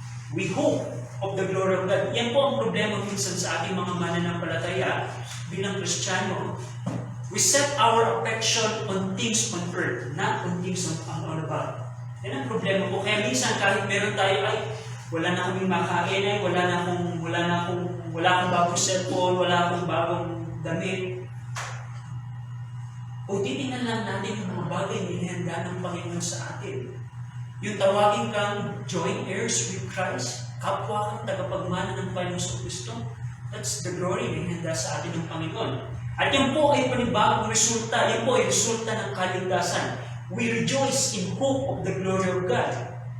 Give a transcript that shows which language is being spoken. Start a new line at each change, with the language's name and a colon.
English: We hope of the glory of God.
Filipino: Yan po ang problema minsan sa ating mga mananampalataya bilang Kristiyano.
English: We set our affection on things on earth, not on things on above.
Filipino: Yan ang problema po. Kaya minsan kahit meron tayo ay wala na kaming makain, ay wala akong bagong cellphone, wala akong bagong damit. Kung titingnan lang natin yung mga bagay na inihanda ng Panginoon sa atin, yung tawagin kang
English: joint heirs with Christ,
Filipino: kapwa kang tagapagmana ng Panginoong Kristo,
English: that's the glory
Filipino: na inihanda sa atin ng Panginoon. At yan po ay panibagong resulta. Yan po ay resulta ng kaligtasan.
English: We rejoice in hope of the glory of God.